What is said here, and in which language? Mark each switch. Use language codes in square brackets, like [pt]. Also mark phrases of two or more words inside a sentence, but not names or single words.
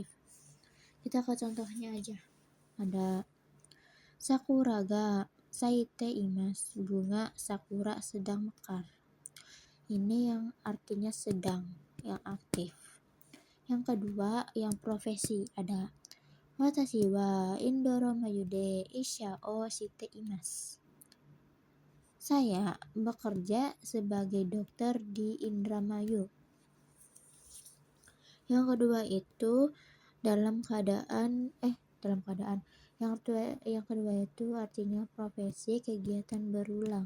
[id] Kita ke contohnya aja. Ada [ja] 桜が咲いています, [id] bunga sakura sedang mekar. Ini yang artinya sedang, yang aktif. Yang kedua yang profesi ada [ja] 私はインドラマユで医者をしています. [id] Saya bekerja sebagai dokter di Indramayu. Yang kedua itu dalam keadaan yang kedua itu artinya profesi kegiatan berulang.